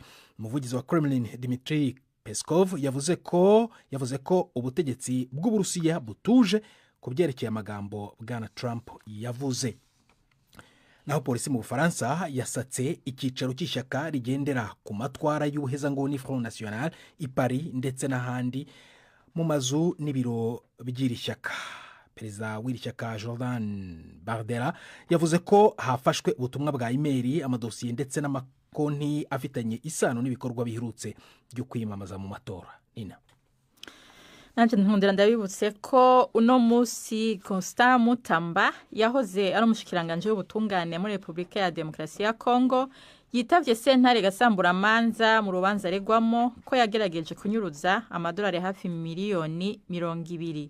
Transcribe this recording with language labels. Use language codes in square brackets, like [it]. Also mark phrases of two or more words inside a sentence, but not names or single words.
[rw] Umuvugizi wa Kremlin Dmitry Peskov yavuze ko ubutegetsi bw'Uburusiya butuje ku byerekeye amagambo bwana Trump yavuze. Naho polisi mu Bufaransa yasatse icyicaro cy'ishyaka rigendera ku matwara y'ubuhezanguni Front National i Paris ndetse n'ahandi mu mazu n'ibiro by'iri shyaka. Perezida w'iri shyaka Jordan Bardella yavuze ko hafashwe ubutumwa bwa email, amadosiye ndetse konti afitanye isano n'ibikorwa biherutse byo kwimamaza mu matora. Nina [rn] Nanje nkundira ndabibutse ko uno musi Constant Mutamba yahoze ari umushikiranganje w'ubutungane muri Republika ya Demokarasi ya Kongo yitavye sentare gasambura manza mu rubanza regwamo ko yagerageje kunyuruza amadolari hafi miliyoni 200.